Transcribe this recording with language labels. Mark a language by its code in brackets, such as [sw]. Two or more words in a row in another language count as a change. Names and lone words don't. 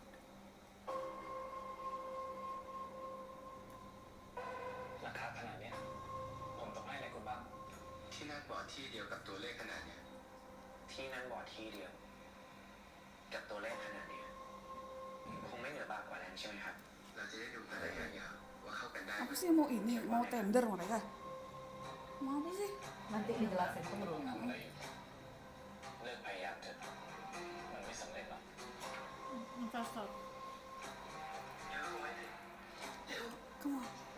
[th] ราคาขนาดเนี้ยผมต้องให้อะไรคุณบ้าง ที่นั่งบอร์ดที่เดียวกับตัวเลขขนาดเนี้ยที่นั่งบอร์ดที่เดียว กับตัวเลขขนาดเนี้ยคงไม่เหนือบากกว่านั้นใช่ไหมครับ เราจะได้ดูกันระยะยาวว่าเข้ากันได้ [id] Apa sih mau ini? Mau tender mereka? Mau apa sih? Nanti dijelasin dulu. [th] เลิกพยายามเถอะมันไม่สำเร็จหรอก [id] Cocok. [en] Come on.